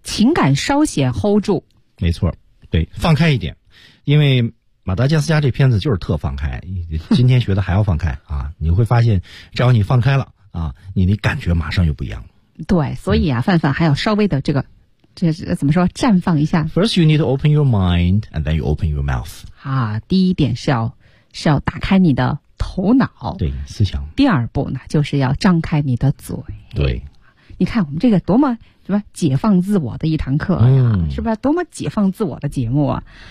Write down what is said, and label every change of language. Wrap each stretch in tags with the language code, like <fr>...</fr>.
<zh>情感稍显 hold 住。没错，对，放开一点，因为。马达加斯加这片子就是特放开，今天学的还要放开啊！你会发现，只要你放开了啊，你的感觉马上就不一样了。对，所以啊，范范还要稍微的这个，这怎么说，绽放一下。</zh> <en>First, you need to open your mind, and then you open your mouth.</en> <zh>啊，第一点是要打开你的头脑，对，思想。第二步呢，就是要张开你的嘴。对，你看我们这个多么什么解放自我的一堂课呀、是吧？多么解放自我的节目啊！</zh>